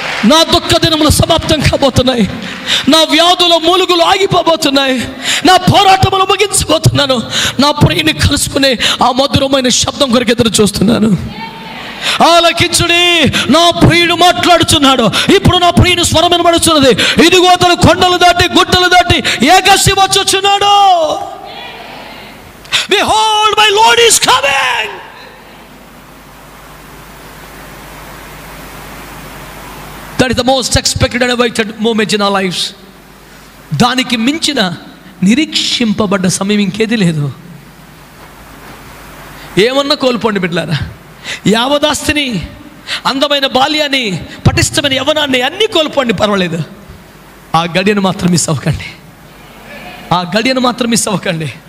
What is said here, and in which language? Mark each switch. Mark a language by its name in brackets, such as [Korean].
[Telugu] నా దుఃఖ దినములు సమాప్తం కాబోతున్నాయి, నా వ్యాధుల మూలుగులు ఆగిపోబోతున్నాయి, నా పోరాటములు ముగించబోతున్నాను. నా ప్రియుని కలుసుకునే ఆ మధురమైన శబ్దం కొరకు ఎదురు చూస్తున్నాను. ఆలకించుడి, నా ప్రియుడు మాట్లాడుచున్నాడు. ఇప్పుడు నా ప్రియుని స్వరం వినబడుచున్నది. ఇదిగో అతను కొండలు దాటి గుట్టలు దాటి ఏకసి వచ్చుచున్నాడు. [English] Behold, my Lord is coming. That is the most expected and awaited moment in our lives. [Telugu] దానికి మించిన నిరీక్షింపబడ్డ సమయం ఇంకేది లేదు. ఏమన్నా కోల్పోండి బిడ్డలారా, యావదాస్తిని, అందమైన బాల్యాన్ని, పటిష్టమైన యవ్వనాన్ని అన్నీ కోల్పోండి, పర్వాలేదు. ఆ గడియను మాత్రం మిస్ అవ్వకండి, ఆ గడియను మాత్రం మిస్ అవ్వకండి.